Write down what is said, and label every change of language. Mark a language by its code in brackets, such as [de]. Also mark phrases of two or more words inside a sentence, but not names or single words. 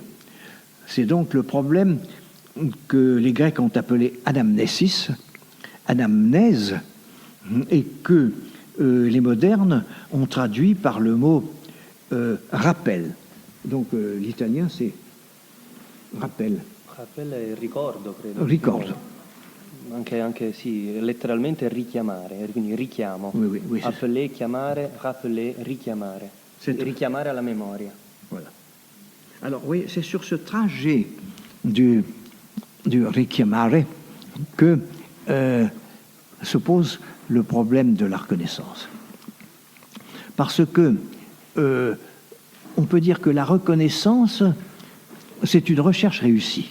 [fr] C'est donc le problème que les Grecs ont appelé anamnesis, anamnèse, et que les modernes ont traduit par le mot rappel. Donc l'italien c'est rappel. [it] Rappel è ricordo, credo. Ricordo. Anche sì, letteralmente richiamare, quindi richiamo. [fr] Oui, appeler, [it] chiamare, rappeler, richiamare. Richiamare alla memoria. [fr] Voilà. Alors oui, c'est sur ce trajet du richiamare que se pose le problème de la reconnaissance. Parce que on peut dire que la reconnaissance, c'est une recherche réussie.